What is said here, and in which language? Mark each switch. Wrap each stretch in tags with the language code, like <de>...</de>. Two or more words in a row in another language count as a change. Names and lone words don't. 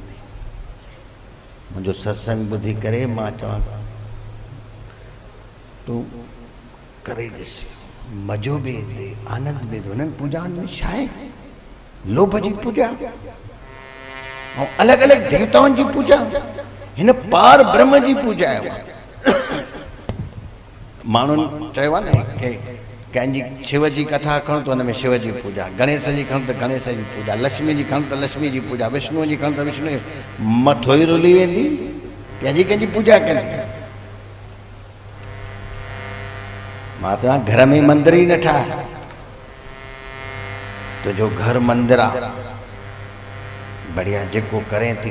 <sd>मुंहिंजो सत्संग ॿुधी करे मां चवां तूं करे ॾिस, मज़ो बि ईंदे, आनंद बि ईंदो। हुननि पूजाउनि में छा आहे? लोभ जी पूजा ऐं अलॻि अलॻि देवताउनि जी पूजा। हिन पार ब्रह्म जी पूजा आहे। माण्हुनि चयो आहे न की कंहिंजी शिव जी कथा खणो त हुन में शिव जी पूजा, गणेश जी खणो त गणेश जी पूजा, लक्ष्मी जी खणो त लक्ष्मी जी पूजा, विष्णु जी खणो त विष्णु जी। मथो ई रुली वेंदी, कंहिंजी कंहिंजी पूजा कंदी। मां चवां घर में मंदर ई न ठाहे, तुंहिंजो घर मंदिर आहे। बढ़िया जेको करें थी।</sd>